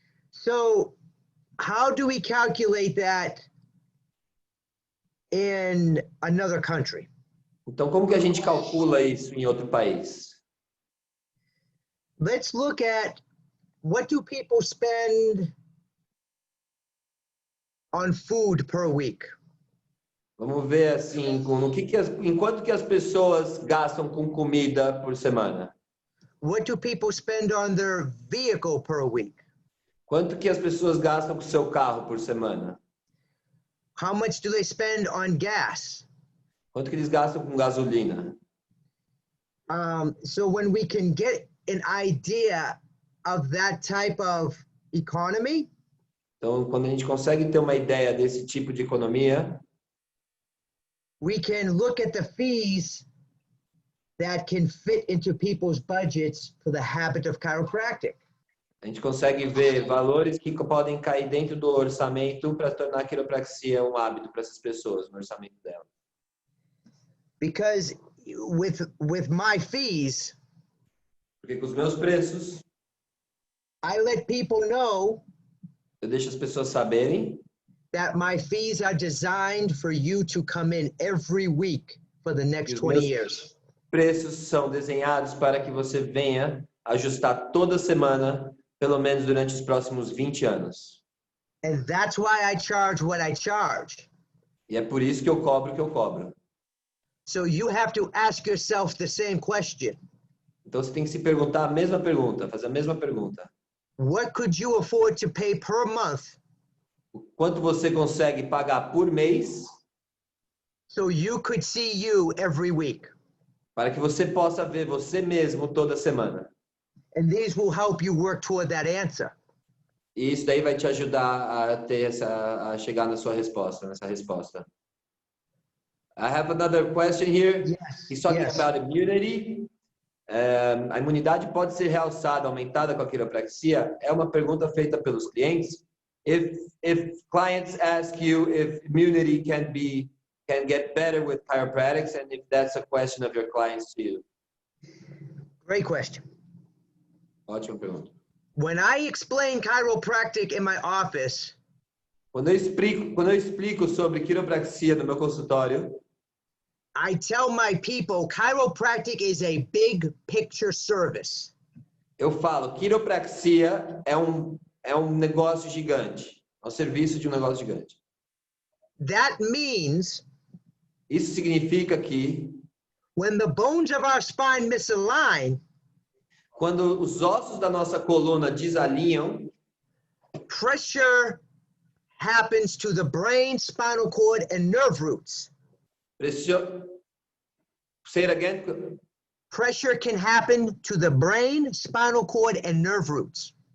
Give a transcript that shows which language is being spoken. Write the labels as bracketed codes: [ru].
[en] So, how do we calculate that in another country? [pt] Então, como que a gente calcula isso em outro país? [en] Let's look at what do people spend on food per week? [pt] Vamos ver assim, em quanto que as pessoas gastam com comida por semana? [en] What do people spend on their vehicle per week? [pt] Quanto que as pessoas gastam com seu carro por semana? [en] How much do they spend on gas? [pt] Quanto que eles gastam com gasolina? [en] So when we can get an idea of that type of economy, [pt] Então, quando a gente consegue ter uma ideia desse tipo de economia, [en] we can look at the fees that can fit into people's budgets for the habit of chiropractic. [pt] a gente consegue ver valores que podem cair dentro do orçamento para tornar a quiropraxia um hábito para essas pessoas, no orçamento delas. [en] Because with my fees, [pt] Porque com os meus preços, [en] I let people know [pt] eu deixo as pessoas saberem [en] that my fees are designed for you to come in every week for the next 20 years. [pt] preços são desenhados para que você venha ajustar toda semana, pelo menos durante os próximos 20 anos. [en] And that's why I charge what I charge. [pt] E é por isso que eu cobro o que eu cobro. [en] So you have to ask yourself the same question. [pt] Então você tem que se perguntar a mesma pergunta, fazer a mesma pergunta. [en] What could you afford to pay per month [pt] O quanto você consegue pagar por mês [en] so you could see you every week? [pt] para que você possa ver você mesmo toda semana? [en] And these will help you work toward that answer. [pt] E isso daí vai te ajudar a ter a chegar nessa resposta. [en] I have another question here. Yes. He's talking Yes. about immunity. [pt] A imunidade pode ser realçada, aumentada com a quiropraxia? É uma pergunta feita pelos clientes. [en] If clients ask you if immunity can get better with chiropractics, and if that's a question of your clients to you. Great question. [pt] Ótima pergunta. [en] When I explain chiropractic in my office, [pt] Quando eu explico sobre quiropraxia no meu consultório, [en] I tell my people chiropractic is a big picture service. [pt] eu falo, quiropraxia é um negócio gigante, é um serviço de um negócio gigante. [en] That means [pt] Isso significa que [en] when the bones of our spine misalign, [pt] quando os ossos da nossa coluna desalinham, [en] pressure happens to the brain, spinal cord, and nerve roots. Say it again. Pressure can happen to the brain, spinal cord, and nerve roots.